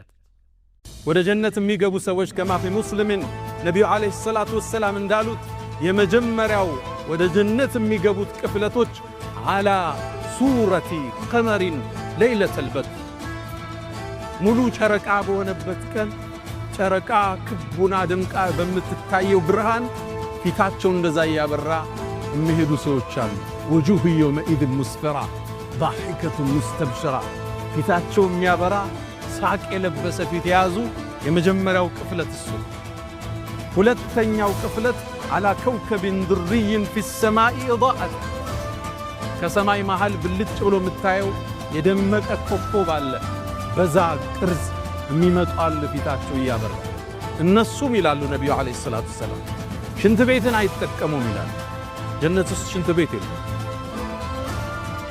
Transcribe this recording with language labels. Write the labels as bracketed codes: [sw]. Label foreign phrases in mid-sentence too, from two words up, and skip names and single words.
[am] ወደ ጀነት የሚገቡ ሰዎች [ar] كما في مسلم [am] ነብዩ [ar] عليه الصلاة والسلام [am] እንዳሉት የመጀመሪያው ወደ ጀነት የሚገቡት ቅፍለቶች [ar] على صورة القمر ليلة البدر፣ [am] ሙሉ ጨረቃ በሆነበት ቀን ጨረቃ ክቡና ድምቃ በምትታየው ብርሃን ፊታቸው እንደዛ ያበራ የሚሄዱ ሰዎች አሉ። [ar] وجوه يومئذ مسفرة ضاحكة مستبشرة [am] ፊታቸው የሚያበራ ሳቅ የለበሰ ፊት የያዙ የመጀመሪያው ቅፍለት እሱ። ሁለተኛው ቅፍለት [ar] على كوكب دري في السماء ضاءت፣ [am] ከሰማይ መሃል ብልጭ ብሎ የምታየው የደመቀ ኮከብ አለ። በዛ ቅርጽ የሚመጣሉ ፊታቸው እያበራ። እነሱም ይላሉ ነብዩ [ar] عليه الصلاة السلام [am] ሽንት ቤትን አይጠቀሙም ይላሉ። ጀነት ውስጥ ሽንት ቤት የለም።